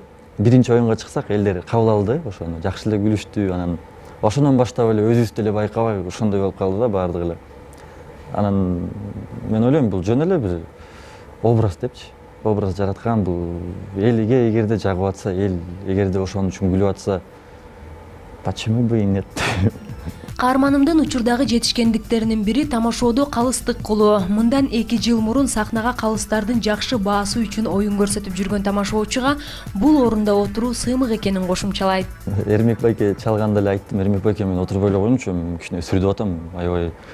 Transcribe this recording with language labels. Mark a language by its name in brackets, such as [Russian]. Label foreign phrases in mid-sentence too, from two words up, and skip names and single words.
[Kyrgyz] Биринчи оюнга чыксак элдер кабыл алды, ошону жакшы эле күлүштү. Анан ошондон баштап эле өзүбүз деле байкабай ошондой болуп калды да баардыгы эле. Анан мен ойлойм, бул жөн эле бир образ депчи. Образ жараткан бул элге эгерде жагып атса, эл эгерде ошон үчүн күлүп атса, [Russian] почему бы и нет? [Kyrgyz] Каарманымдын учурдагы жетишкендиктеринин бири тамашоодо калыстык кылуу. Мындан 2 жыл мурун сахнага калыстардын жакшы баасы үчүн оюн көрсөтүп жүргөн тамашоочуга бул орунда отуруу сыймык экенин кошумчалайт. Эрмек байке чалганда эле айттым, Эрмек байке мен отурбой эле коюмчу, кичине сүрдүп атам, аябай.